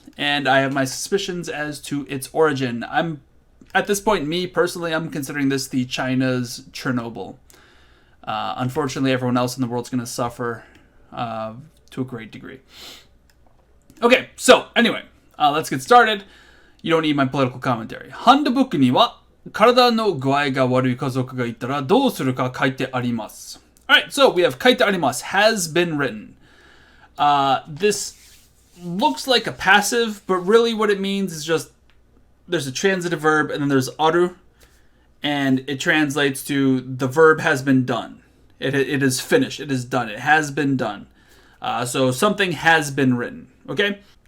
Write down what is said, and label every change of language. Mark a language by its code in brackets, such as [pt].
[en] And I have my suspicions as to its origin. At this point, me personally, I'm considering this the China's Chernobyl. Unfortunately, everyone else in the world's going to suffer to a great degree. Okay, so anyway, let's get started. You don't need my political commentary. [ja] ハンドブックには体の具合が悪い家族がいたらどうするか書いてあります。 [en] Alright, so we have 書いてあります has been written. This looks like a passive, but really what it means is just there's a transitive verb and then there's aru, and it translates to the verb has been done. It is finished. It is done. It has been done. So something has been written. Okay?